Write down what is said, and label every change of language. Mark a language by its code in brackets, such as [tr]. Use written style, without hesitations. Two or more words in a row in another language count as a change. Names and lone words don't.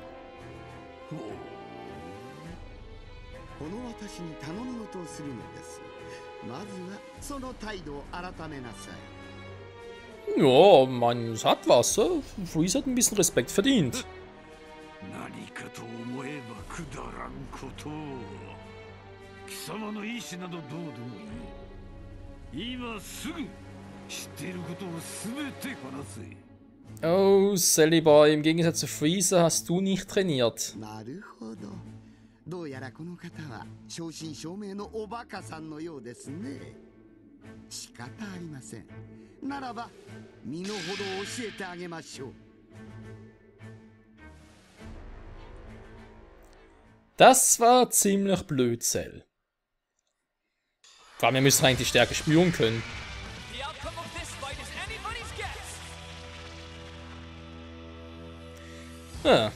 [ja] この私に頼み事をするのです。まずはその態度を改めなさい。 [de] Ja, man hat was. Freezer hat ein bisschen Respekt verdient. [ja] 何かと思えばくだらんことを。貴様の意志などどうでもいい。今すぐ知っていることを全て話せ。 [de] Oh, Sally Boy, im Gegensatz zu Freezer hast du nicht trainiert. [ja] なるほど。どうやらこの方は正真正銘のおバカさんのようですね。仕方ありません。ならば身の程を教えてあげましょう。 [de] Das war ziemlich blöd, Cell. Vor allem, wir müssen eigentlich die Stärke spüren können. Ja.